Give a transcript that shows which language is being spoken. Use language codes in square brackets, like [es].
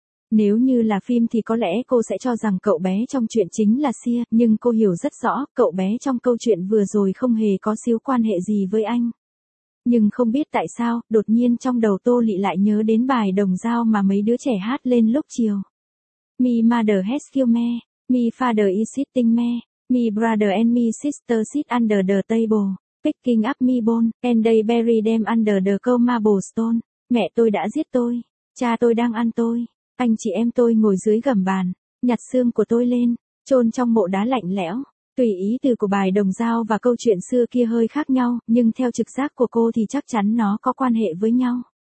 [vi] Nếu như là phim thì có lẽ cô sẽ cho rằng cậu bé trong chuyện chính là Xia, nhưng cô hiểu rất rõ, cậu bé trong câu chuyện vừa rồi không hề có xíu quan hệ gì với anh. Nhưng không biết tại sao, đột nhiên trong đầu Tô Lệ lại nhớ đến bài đồng dao mà mấy đứa trẻ hát lên lúc chiều. [en] Me mother has killed me, me father is sitting me, me brother and me sister sit under the table, picking up me bone, and they bury them under the cold marble stone. [vi] Mẹ tôi đã giết tôi, cha tôi đang ăn tôi. Anh chị em tôi ngồi dưới gầm bàn, nhặt xương của tôi lên, chôn trong mộ đá lạnh lẽo. Tùy ý từ của bài đồng dao và câu chuyện xưa kia hơi khác nhau, nhưng theo trực giác của cô thì chắc chắn nó có quan hệ với nhau.